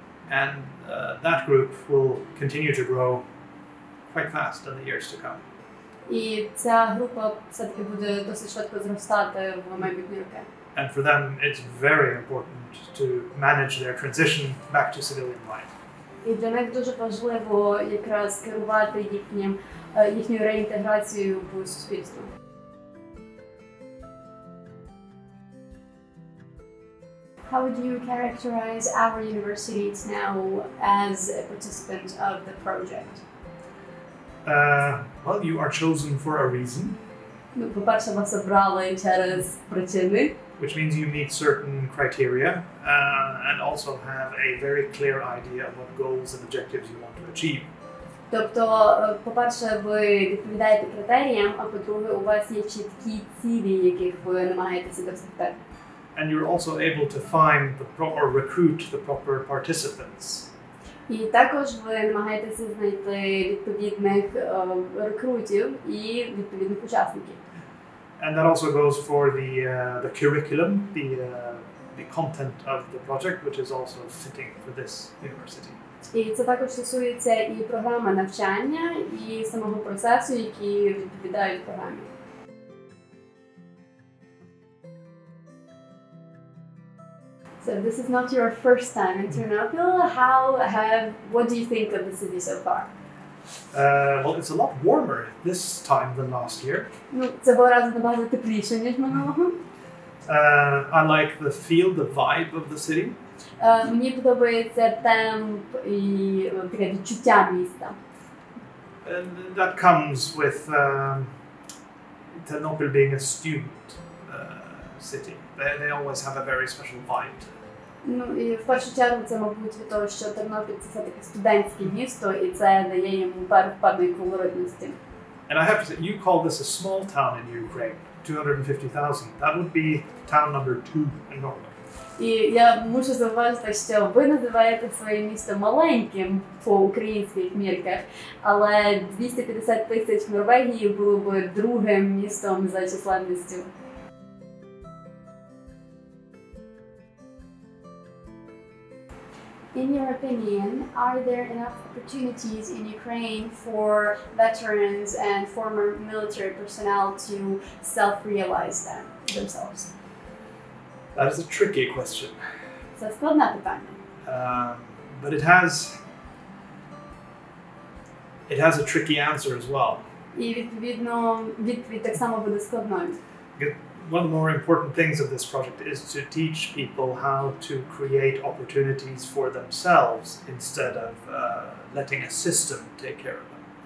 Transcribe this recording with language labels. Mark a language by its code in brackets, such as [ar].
[en] And that group will continue to grow quite fast in the years to come. [uk] І ця група все-таки буде досить швидко зростати в майбутні роки. [en] And for them, it's very important to manage their transition back to civilian life. [uk] І для них дуже важливо якраз керувати їхньою реінтеграцією в суспільство. [en] How would you characterize our universities now as a participant of the project? Well, you are chosen for a reason. [uk] Ну, по-перше, вас обрали через причини. [en] Which means you meet certain criteria and also have a very clear idea of what goals and objectives you want to achieve. [uk] Тобто, по-перше, ви відповідаєте критеріям, а по-друге, у вас є чіткі цілі, яких ви намагаєтеся досягти. [en] And you're also able to find or recruit the proper participants. [uk] І також ви намагаєтеся знайти відповідних рекрутів і відповідних учасників. [en] And that also goes for the curriculum, the content of the project, which is also fitting for this university. [uk] І це також стосується і програми навчання, і самого процесу, які відповідають програмі. [en] So this is not your first time in Ternopil. What do you think of the city so far? Well, it's a lot warmer this time than last year. [uk] Ну, цього разу набагато тепліше, ніж минулого. [en] I like the feel, the vibe of the city. [uk] Мені подобається темп і таке відчуття міста. [en] And that comes with Ternopil being a student city. They always have a very special vibe. [uk] Ну і в першу чергу це, мабуть, від того, що Тернопіль це все-таки студентське місто, і це дає йому певної колоритності. [en] And I have to say, you call this a small town in Ukraine, 250,000. That would be town number 2 in Norway. [uk] І я мушу зауважити, що ви називаєте своє місто маленьким по українських мірках, але 250 тисяч в Норвегії було б другим містом за численністю. [en] In your opinion, are there enough opportunities in Ukraine for veterans and former military personnel to self-realize themselves? That is a tricky question. [uk] Це складне питання. [en] But it has a tricky answer as well. [uk] І відповідно відповідь так само буде складною. [en] One of the more important things of this project is to teach people how to create opportunities for themselves instead of letting a system take care of them.